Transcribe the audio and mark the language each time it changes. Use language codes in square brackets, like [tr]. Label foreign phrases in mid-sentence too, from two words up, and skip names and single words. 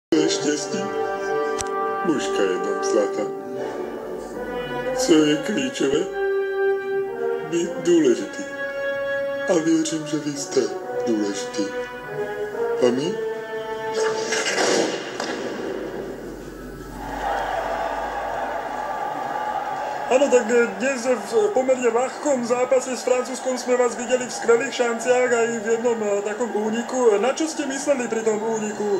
[cs] štěstí. Mužka jednou zlata. Co je klíčové? Být důležitý. A věřím, že vy jste důležitý. A my? [sk] Áno, tak dnes v pomerne ľahkom zápase s Francúzskom sme vás videli v skvelých šanciach aj v jednom takom úniku. Na čo ste mysleli pri tom úniku?